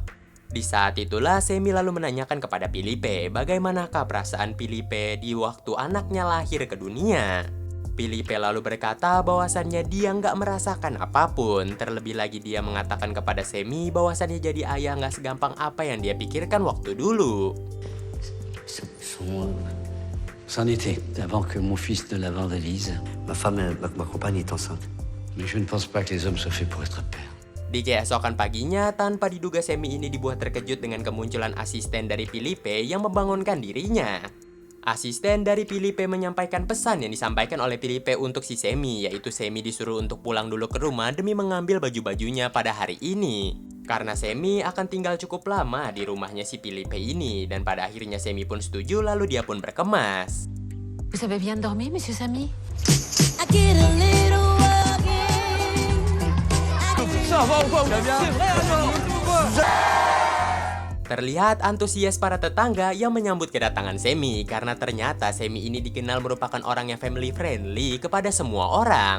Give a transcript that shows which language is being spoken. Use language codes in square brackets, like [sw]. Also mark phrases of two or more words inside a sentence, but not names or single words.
[id] Di saat itulah Semi lalu menanyakan kepada Filipe bagaimanakah perasaan Filipe di waktu anaknya lahir ke dunia. Filipe lalu berkata bahwasannya dia nggak merasakan apapun. Terlebih lagi dia mengatakan kepada Semi bahwasannya jadi ayah nggak segampang apa yang dia pikirkan waktu dulu. [fr] C'en était, avant que mon fils ne la vandalise. Ma femme, ma compagne est enceinte. Mais je ne pense pas que les hommes soient faits pour être pères. [id] Di keesokan paginya, tanpa diduga Semi ini dibuat terkejut dengan kemunculan asisten dari Filipe yang membangunkan dirinya. Asisten dari Filipe menyampaikan pesan yang disampaikan oleh Filipe untuk si Semi, yaitu Semi disuruh untuk pulang dulu ke rumah demi mengambil baju-bajunya pada hari ini. Karena Semi akan tinggal cukup lama di rumahnya si Filipe ini, dan pada akhirnya Semi pun setuju lalu dia pun berkemas. [fr] Vous avez bien dormi, Monsieur Samy? [id] Terlihat antusias para tetangga yang menyambut kedatangan Semi karena ternyata Semi ini dikenal merupakan orang yang [en] family friendly [id] kepada semua orang.